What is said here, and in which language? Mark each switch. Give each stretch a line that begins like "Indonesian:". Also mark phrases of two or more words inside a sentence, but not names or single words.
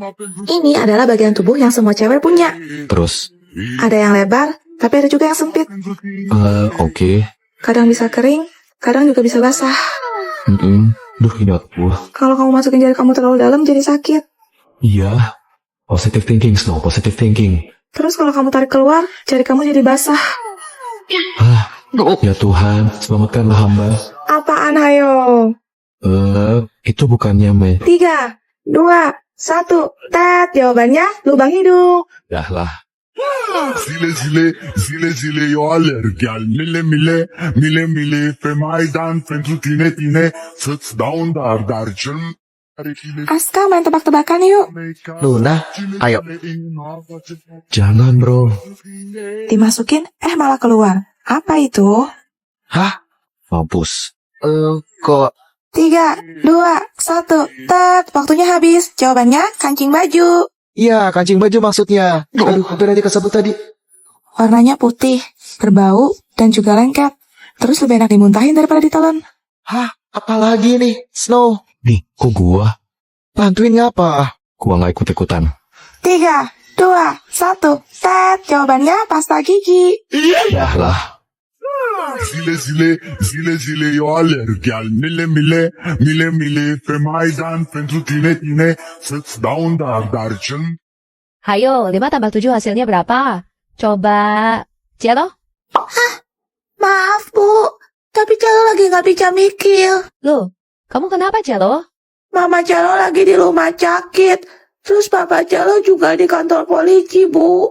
Indonesian: Ini adalah bagian tubuh yang semua cewek punya. Terus? Ada yang lebar, tapi ada juga yang sempit. Oke. Kadang bisa kering, kadang juga bisa basah. Duh, ini aku. Kalau kamu masukin jari kamu terlalu dalam, jadi sakit. Iya.
English: Positive thinking, Snow. Positive thinking.
Indonesian: Terus kalau kamu tarik keluar, jari kamu jadi basah. Ya Tuhan, selamatkanlah hamba. Apaan hayo? Itu bukannya 3, 2, 1, tet. Jawabannya lubang hidung. Dah lah. Zile eu alerg al mile pe Maidan pentru tine să-ți dau un dar cel Aska, main tebak-tebakan yuk. Luna, ayo. Jangan bro. Dimasukin, malah keluar. Apa itu? Hah? Mampus. Kok 3, 2, 1, tet. Waktunya habis. Jawabannya kancing baju. iya, kancing baju maksudnya. Aduh, hampir aja kesebut tadi. Warnanya putih, berbau, dan juga lengket. Terus lebih enak dimuntahin daripada ditelan. Hah? Apalagi nih, Snow? Nih, kok gua? Bantuin ngapa? Gua nggak ikut-ikutan. 3, 2, 1, tet. Jawabannya pasta gigi. Dah lah. Zile eu alerg al mile pe Maidan pentru tine să-ți dau un dar cel Hayo, 5 tambah 7 hasilnya berapa? Coba, Cielo? Maaf, Bu. Tapi Celo lagi nggak bisa mikir. Loh, kamu kenapa, Cielo? Mama Celo lagi di rumah sakit. Terus Papa Celo juga di kantor polisi, Bu.